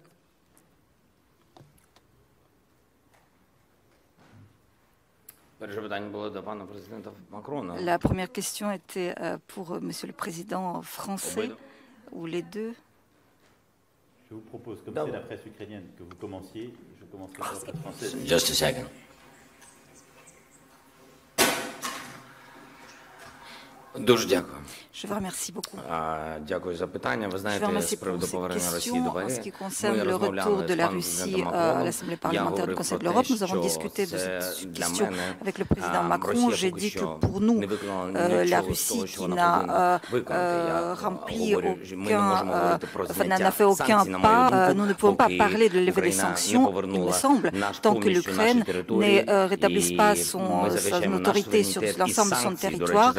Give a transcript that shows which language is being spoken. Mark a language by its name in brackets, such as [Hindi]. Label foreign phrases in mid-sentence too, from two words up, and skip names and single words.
[French] La première question était pour Monsieur le Président français, ou les deux. Je vous propose, comme c'est la presse ukrainienne, que vous commenciez. Je commencerai par la presse française. [English] Just a second. [Ukrainian] Дуже дякую. [French] Je vous remercie beaucoup. [Ukrainian] Дякую за питання. Ви [French] Je vous [Ukrainian] знаєте, з [French] remercie [Ukrainian] приводу [French] pour ces [Ukrainian] повернення Росії [French] questions. [Ukrainian] до [French] En [Ukrainian] ВАГ. [French] ce qui concerne le retour de la Russie à l'Assemblée parlementaire du Conseil de l'Europe, nous avons discuté de cette question avec le président Macron. J'ai dit que pour nous, la Russie qui n'a rempli n'a fait aucun pas, nous ne pouvons pas parler de lever des sanctions, il me semble, tant que l'Ukraine ne rétablisse pas son autorité sur l'ensemble de son territoire.